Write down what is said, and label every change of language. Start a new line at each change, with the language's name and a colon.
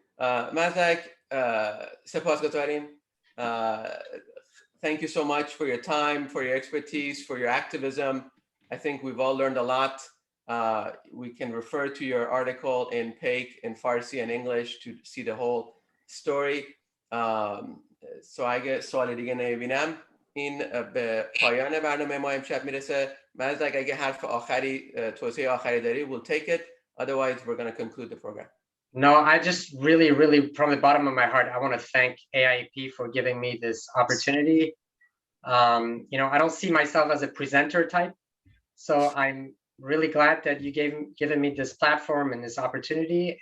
English: Mazdak,
Persian: sepasgutarim.
English: Thank you so much for your time, for your expertise, for your activism. I think we've all learned a lot. We can refer to your article in PAIC in Farsi and English to see the whole story.
Persian: So اگه سوال دیگه نمیبینم، این به پایان برنامه ما امشب میرسه. مازدک اگه حرف آخری، توصیه آخری داری,
English: we'll take it. Otherwise, we're going to conclude the program. No, I just really, from the bottom of my heart, I want to thank AIEP for giving me this opportunity. You know, I don't see myself as a presenter type, so I'm really glad that you given me this platform and this opportunity.